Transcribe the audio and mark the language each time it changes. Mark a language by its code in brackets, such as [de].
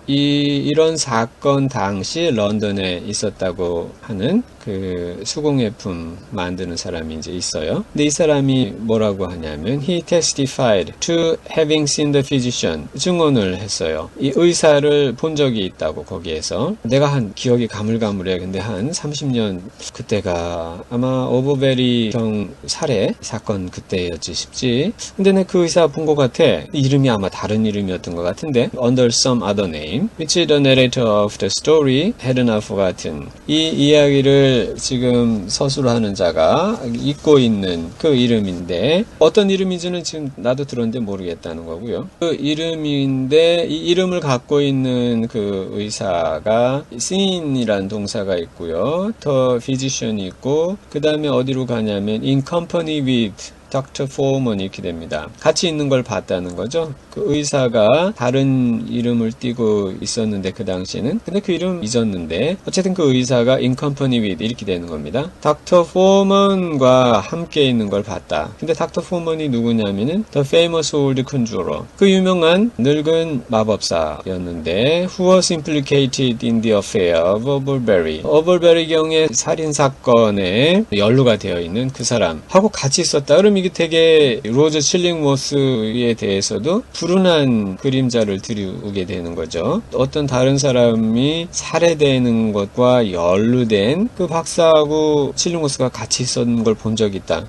[ko] 이런 사건 당시 런던에 있었다고 하는 그 수공예품 만드는 사람이 이제 있어요. 근데 이 사람이 뭐라고 하냐면 [en] he testified to having seen the physician. [ko] 증언을 했어요. 이 의사를 본 적이 있다고 거기에서. 내가 한 기억이 가물가물해. 근데 한 30년 그때가 아마 오버베리 경 살해 사건 그때였지 싶지. 근데 내가 그 의사 본 것 같아. 이름이 아마 다른 이름이었던 것 같은데 [en] under some other name which the narrator of the story had now forgotten. [ko] 이 이야기를 지금 서술하는 자가 잊고 있는 그 이름인데 어떤 이름인지는 지금 나도 들었는데 모르겠다는 거고요. 그 이름인데 이 이름을 갖고 있는 그 의사가 seen이라는 동사가 있고요. 더 physician이 있고 그 다음에 어디로 가냐면 [en] in company with Dr. [ko] Foreman 이렇게 됩니다. 같이 있는 걸 봤다는 거죠. 그 의사가 다른 이름을 띠고 있었는데 그 당시에는 근데 그 이름 잊었는데 어쨌든 그 의사가 [en] in company with [ko] 이렇게 되는 겁니다. [en] Dr. [ko] Foreman과 함께 있는 걸 봤다. 근데 Dr. Foreman이 누구냐면은 [en] The famous old conjurer [ko] 그 유명한 늙은 마법사였는데 [en] who was implicated in the affair of Overbury. [ko] 오버베리 경의 살인 사건에 연루가 되어 있는 그 사람하고 같이 있었다. 그럼 이게 되게 로저 칠링워스에 대해서도 불운한 그림자를 들이우게 되는 거죠. 어떤 다른 사람이 살해되는 것과 연루된 그 박사하고 칠링워스가 같이 있었는 걸 본 적이 있다.